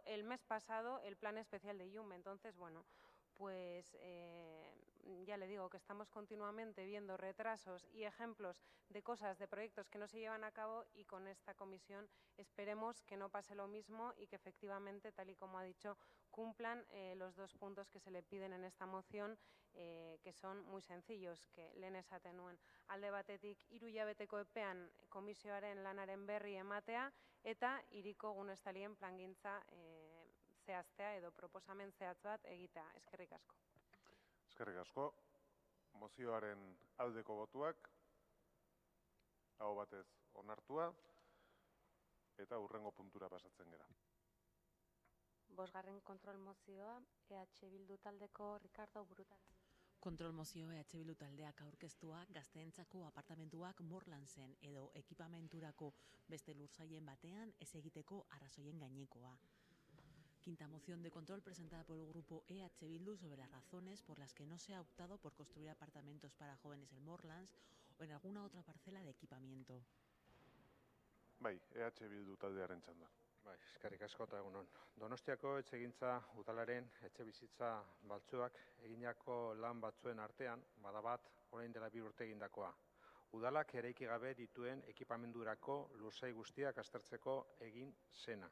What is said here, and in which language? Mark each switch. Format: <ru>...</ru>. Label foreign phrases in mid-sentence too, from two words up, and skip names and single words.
<es>El mes pasado, el Plan Especial de Yume. Entonces, bueno, pues ya le digo que estamos continuamente viendo retrasos y ejemplos de cosas, de proyectos que no se llevan a cabo, y con esta comisión esperemos que no pase lo mismo y que efectivamente, tal y como ha dicho, cumplan los 2 puntos que se le piden en esta moción, que son muy sencillos, que</es> <eu>lehen esaten nuen. Alde batetik 3 hilabeteko epean komisioaren lanaren berri ematea eta hiriko gunestalien plangintza zehaztea edo proposamen zehatz bat egitea. Eskerrik asko. Eskerrik asko. Mozioaren aldeko botuak, aho batez onartua, eta hurrengo puntura pasatzen gera. 5. kontrol mozioa, EH Bildu taldeko Ricardo Burutara. Kontrol mozio EH Bildu taldeak aurkeztua gazteentzako apartamentuak Morlansen edo ekipamenturako beste lursailen batean ez egiteko arrazoien gainekoa.</eu> <es>Quinta moción de control presentada por el grupo EH Bildu sobre las razones por las que no se ha optado por construir apartamentos para jóvenes en Morlans o en alguna otra parcela de equipamiento.</es> <eu>Bai, EH Bildu taldearen txanda. Bai, eskerrik asko eta egunon. Donostiako etxegintza udalaren etxebizitza baltzuak eginako lan batzuen artean, badabat orain dela 2 urte egindakoa. Udalak eraiki gabe dituen ekipamendurako lursai guztiak aztertzeko egin zena.</eu>